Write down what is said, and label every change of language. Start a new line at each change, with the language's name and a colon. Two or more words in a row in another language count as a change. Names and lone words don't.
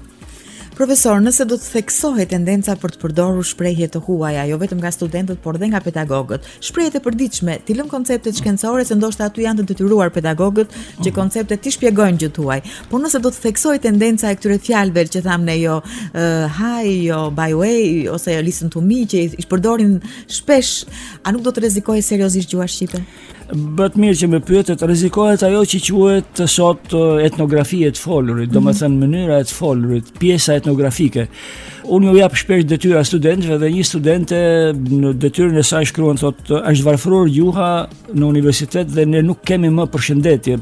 Albanian: Profesor, nëse do të theksohet tendenca për të përdorur shprehje të huaja, jo vetëm nga studentët, por dhe nga pedagogët, shprehjet e përditshme, ti lëm konceptet shkencore se ndoshta aty janë të detyruar pedagogët që konceptet ti shpjegojnë gjë tuaj. Por nëse do të theksohet tendenca e këtyre fjalëve që thamë ne jo hi, jo
English: by way
Albanian: ose
English: listen to me
Albanian: që i përdorin shpesh, a nuk do të rrezikojë seriozisht gjuha shqipe? bëhet mirë që më pyetet, rrezikohet ajo që quhet sot etnografia e të folurit, domethënë mënyra e të folurit, pjesa etnografike. Unë ju jap shpesh detyra studentëve dhe një studente në detyrën e saj shkruan thotë është varfëror gjuha në universitet dhe ne nuk kemi më përshëndetje.